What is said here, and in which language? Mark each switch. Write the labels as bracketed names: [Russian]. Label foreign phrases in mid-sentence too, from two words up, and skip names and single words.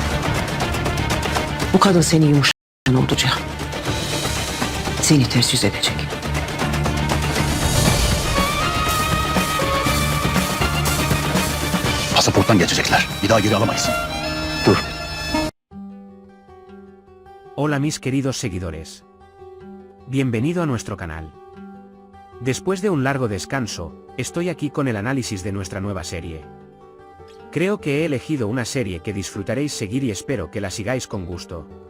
[Turkish] Bu kadın seni yumuşayan oldu Cihan. Seni ters yüz edecek. Pasaporttan geçecekler. Bir daha geri alamayız. Dur. [Spanish] Hola mis queridos seguidores. Bienvenido a nuestro canal. Después de un largo descanso, estoy aquí con el análisis de nuestra nueva serie. Creo que he elegido una serie que disfrutaréis seguir y espero que la sigáis con gusto.